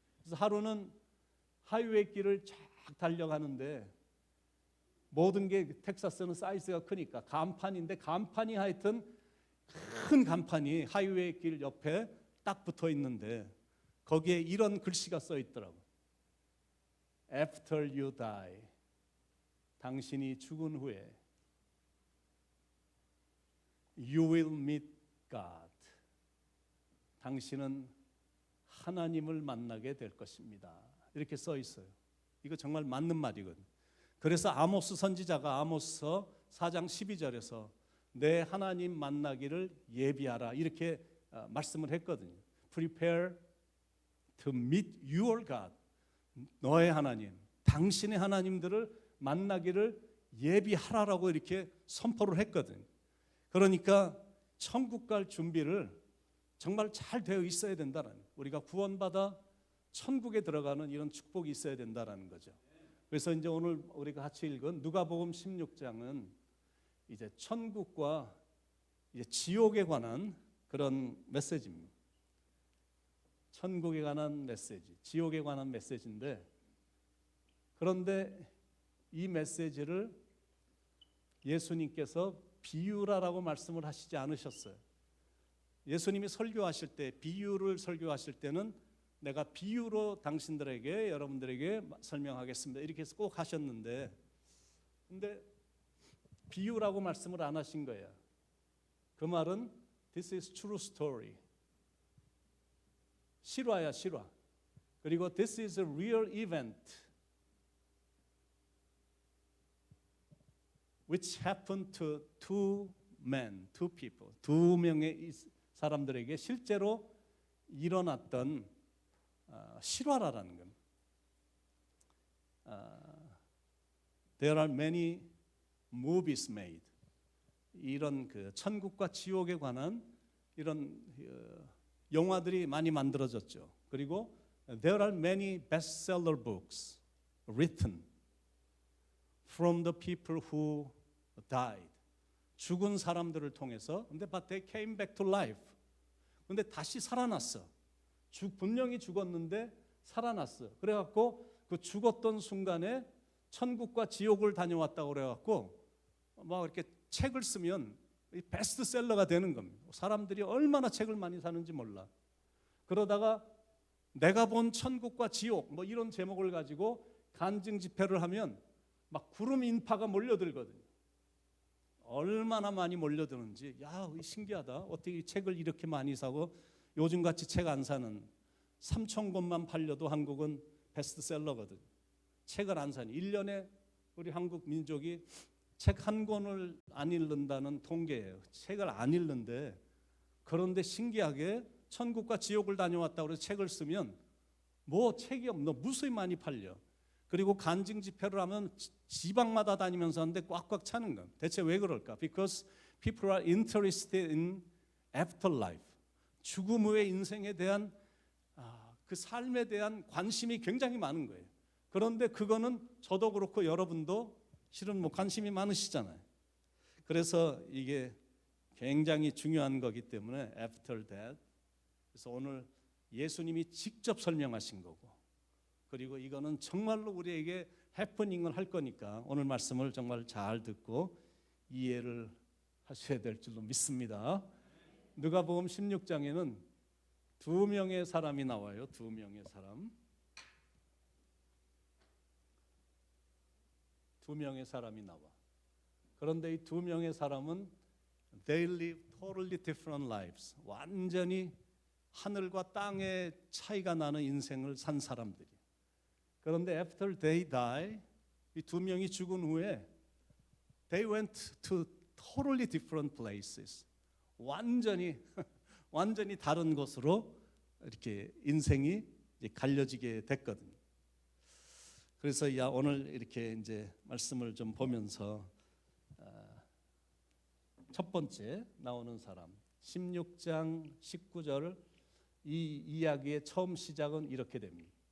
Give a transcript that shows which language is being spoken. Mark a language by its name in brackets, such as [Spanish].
[Korean] 그래서 하루는 하이웨이 길을 쫙 달려가는데 모든 게 텍사스는 사이즈가 크니까 간판인데 간판이 하여튼 큰 간판이 하이웨이 길 옆에 딱 붙어 있는데 거기에 이런 글씨가 써 있더라고요. [English] After you die, [Korean] 당신이 죽은 후에 [English] You will meet God. [Korean] 당신은 하나님을 만나게 될 것입니다. 이렇게 써 있어요. 이거 정말 맞는 말이거든요. 그래서 아모스 선지자가 아모스서 4장 12절에서 내 하나님 만나기를 예비하라 이렇게 말씀을 했거든요. [English] Prepare to meet your God. [Korean] 너의 하나님, 당신의 하나님들을 만나기를 예비하라라고 이렇게 선포를 했거든요. 그러니까 천국 갈 준비를 정말 잘 되어 있어야 된다는, 우리가 구원받아 천국에 들어가는 이런 축복이 있어야 된다는 거죠. 그래서 이제 오늘 우리가 같이 읽은 누가복음 16장은 이제 천국과 이제 지옥에 관한 그런 메시지입니다. 천국에 관한 메시지, 지옥에 관한 메시지인데, 그런데 이 메시지를 예수님께서 비유라라고 말씀을 하시지 않으셨어요. 예수님이 설교하실 때, 비유를 설교하실 때는 내가 비유로 당신들에게, 여러분들에게 설명하겠습니다 이렇게 해서 꼭 하셨는데, 근데 비유라고 말씀을 안 하신 거예요. 그 말은 [English] This is true story. [Korean] 실화야, 실화. 그리고 [English] This is a real event which happened to two men, two people. [Korean] 두 명의 사람들에게 실제로 일어났던 실화라는 건. [English] There are many movies made. [Korean] 이런 천국과 지옥에 관한 이런 영화들이 많이 만들어졌죠. 그리고 [English] there are many bestseller books written from the people who died. [Korean] 죽은 사람들을 통해서. 근데 [English] but they came back to life. [Korean] 근데 다시 살아났어. 분명히 죽었는데 살아났어. 그래갖고 그 죽었던 순간에 천국과 지옥을 다녀왔다고 그래갖고 막 이렇게 책을 쓰면 베스트셀러가 되는 겁니다. 사람들이 얼마나 책을 많이 사는지 몰라. 그러다가 내가 본 천국과 지옥 뭐 이런 제목을 가지고 간증 집회를 하면 막 구름 인파가 몰려들거든요. 얼마나 많이 몰려드는지, 야, 신기하다. 어떻게 이 책을 이렇게 많이 사고, 요즘같이 책 안 사는 3,000권만 팔려도 한국은 베스트셀러거든요. 책을 안 사니 1년에 우리 한국 민족이 책 한 권을 안 읽는다는 통계예요. 책을 안 읽는데, 그런데 신기하게 천국과 지옥을 다녀왔다고 해서 책을 쓰면 뭐 책이 없노 무수히 많이 팔려. 그리고 간증 집회를 하면 지방마다 다니면서 하는데 꽉꽉 차는 건 대체 왜 그럴까? [English] Because people are interested in afterlife. [Korean] 죽음 후의 인생에 대한 그 삶에 대한 관심이 굉장히 많은 거예요. 그런데 그거는 저도 그렇고 여러분도 실은 뭐 관심이 많으시잖아요. 그래서 이게 굉장히 중요한 거기 때문에 [English] after that. [Korean] 그래서 오늘 예수님이 직접 설명하신 거고, 그리고 이거는 정말로 우리에게 해프닝을 할 거니까 오늘 말씀을 정말 잘 듣고 이해를 하셔야 될 줄로 믿습니다. 누가복음 16장에는 두 명의 사람이 나와요. 두 명의 사람. 두 명의 사람이 나와. 그런데 이 두 명의 사람은 [English] they live totally different lives. [Korean] 완전히 하늘과 땅의 차이가 나는 인생을 산 사람들이. 그런데 [English] after they die, [Korean] 이 두 명이 죽은 후에 [English] they went to totally different places. [Korean] 완전히 다른 곳으로 이렇게 인생이 이제 갈려지게 됐거든요. 그래서 오늘 이렇게 이제 말씀을 좀 보면서 첫 번째 나오는 사람 16장 19절 이 이야기의 처음 시작은 이렇게 됩니다.